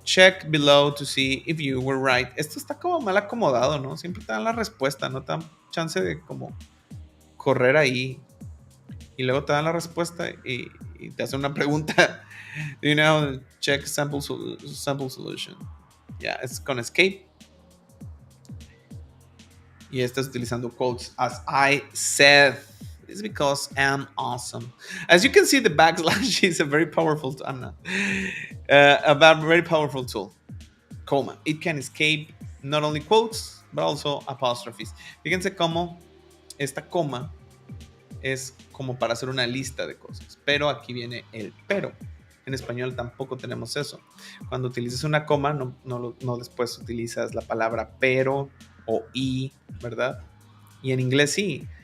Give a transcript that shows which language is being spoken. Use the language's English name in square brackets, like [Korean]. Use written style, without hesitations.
[English] Check below to see if you were right. [Spanish] Esto está como mal acomodado, ¿no? Siempre te dan la respuesta, no te dan chance de como correr ahí. Y luego te dan la respuesta y te hacen una pregunta. [English] Do you know how to check sample solution? Yeah, it's [Spanish] con escape. Y estás utilizando quotes. [English] As I said, it's because I'm awesome. As you can see, the backslash is a very powerful tool. I'm not. A very powerful tool. Comma. It can escape not only quotes, but also apostrophes. [Spanish] Fíjense cómo esta coma es como para hacer una lista de cosas. Pero aquí viene el pero. En español tampoco tenemos eso. Cuando utilizas una coma, no después utilizas la palabra pero o y, ¿verdad? Y en inglés sí.